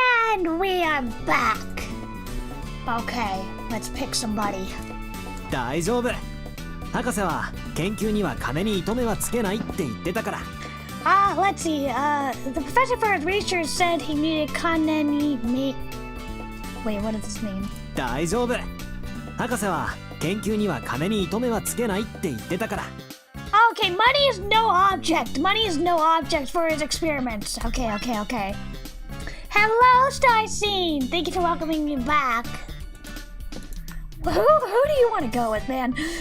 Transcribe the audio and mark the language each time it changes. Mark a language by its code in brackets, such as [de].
[en] And we are back. Okay, let's pick somebody. [ja] 大丈夫。博士は研究には金に糸目はつけないって言ってたから。 [en] Let's see. The professor for his research said he needed [ja] kaneni me. [en] Wait, what does this mean? [ja] 大丈夫。博士は研究には金に糸目はつけないって言ってたから。 [en] Okay, money is no object. Money is no object for his experiments. Okay. Hello, Starcene. Thank you for welcoming me back. Who do you want to go with, man?